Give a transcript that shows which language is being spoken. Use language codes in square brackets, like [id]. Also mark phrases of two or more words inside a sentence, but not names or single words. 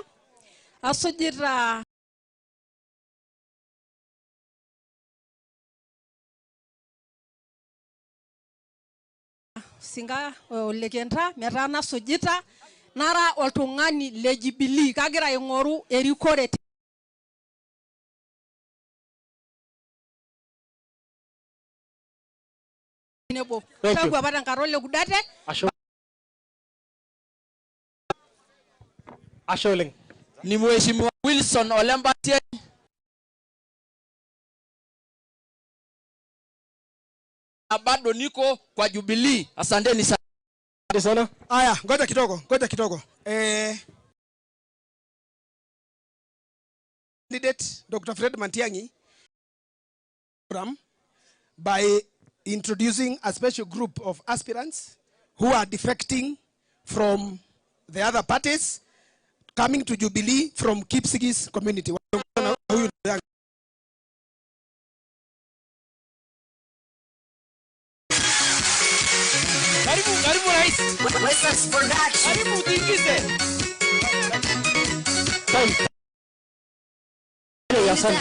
[mas] Asujita singa olekenta metaa nasujita nara oltung'ani le Jubilee kagira aing'oru erikore nebo tangu apa tenkata ole Kudate. Ashe oleng. [sw] Ni Mheshimiwa Wilson Olembatie. Bado niko kwa Jubilee. Asanteni sana. Asante sana. Aya, ngoja kidogo. [en] Candidate Dr. Fred Matiang'i by introducing a special group of aspirants who are defecting from the other parties coming to Jubilee from Kipsigis community. [sw] Karibu rais. Karibu ujiingize. Asante.